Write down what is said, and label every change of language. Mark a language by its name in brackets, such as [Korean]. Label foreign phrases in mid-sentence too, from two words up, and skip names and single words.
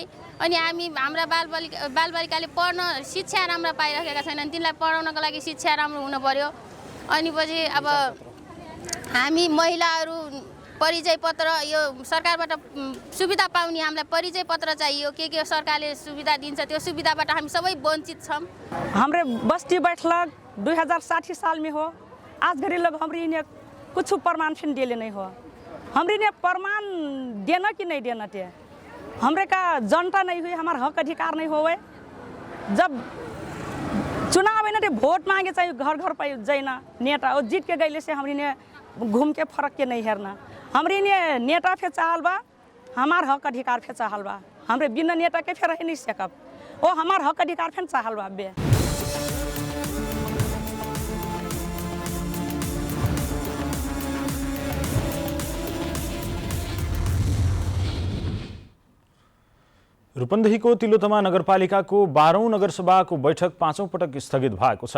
[Nepali] अनि हाम्रा बालबालिकाले पढ्न शिक्षा राम्रो पाइरहेका छैनन्, तिनलाई पढाउनको लागि शिक्षा राम्रो हुनु पर्यो। अनि पछि अब हामी महिलाहरू परिचय पत्र यो सरकारबाट सुविधा पाउने हामीलाई परिचय पत्र चाहियो। के सरकारले सुविधा दिन्छ त्यो सुविधाबाट हामी सबै वञ्चित छौँ। [Dangaura Tharu] हमरे बस्ती बैठक 2060 साल में हो। आज घड़ी लोग हमारी इन्हें कुछ प्रमाण फिर दिले नहीं हो। हमारी इन्हें प्रमाण देना कि नहीं देना थे, हमरे का जनता नहीं हुई, हमारा हक अधिकार नहीं होवे। जब चुनाव है ना तो वोट मांगे चाहिए, घर घर पर जाइना नेता और जीत के गईले से हमारी ने घूम के फर्क के नहीं हेरना। हमारी ने नेता फे चाहल बा, हमार हक अधिकार फे चाहल बा। हमरे बिना नेता के फिर रह नहीं सकब, वो हमार हक अधिकार फे चाहल बा बे। [Nepali] रूपन्देहीको तिलोत्तमा नगरपालिकाको 12औं नगरसभाको बैठक 5औं पटक स्थगित भएको छ।